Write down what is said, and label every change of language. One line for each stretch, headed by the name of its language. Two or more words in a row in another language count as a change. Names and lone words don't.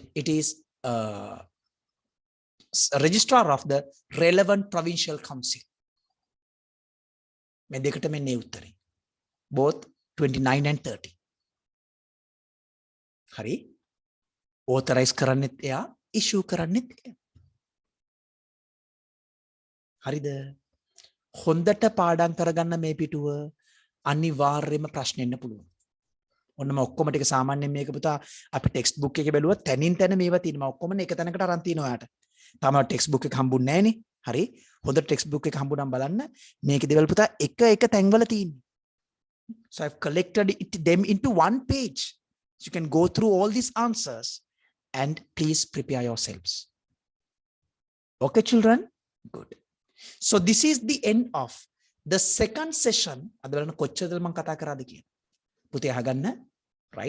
English: It is a registrar of the relevant provincial council. Both 29 and 30.
Sinhala: හරි authorize කරන්නෙත් යා, issue කරන්නෙත් යා. හරිද හොඳට පාඩම් කරගන්න මේ පිටුව අනිවාර්යයෙන්ම ප්‍රශ්න එන්න පුළුවන්. ඔන්නම ඔක්කොම ටික සාමාන්‍යයෙන් මේක පුතා අපි
English: text book
Sinhala: එකේ බැලුවා තැනින් තැන මේවා තියෙනවා. ඔක්කොම එක තැනකට අරන් තිනවා යාට. තාම
English: text book
Sinhala: එක හම්බුන්නේ නැහනේ. හරි. හොඳ
English: text book
Sinhala: එක හම්බුනම් බලන්න මේකේ දේවල් පුතා එක තැන්වල තියෙන්නේ.
English: So I've collected them into one page. So you can go through all these answers and please prepare yourselves. Okay, children? Good. So this is the end of the second session. Right?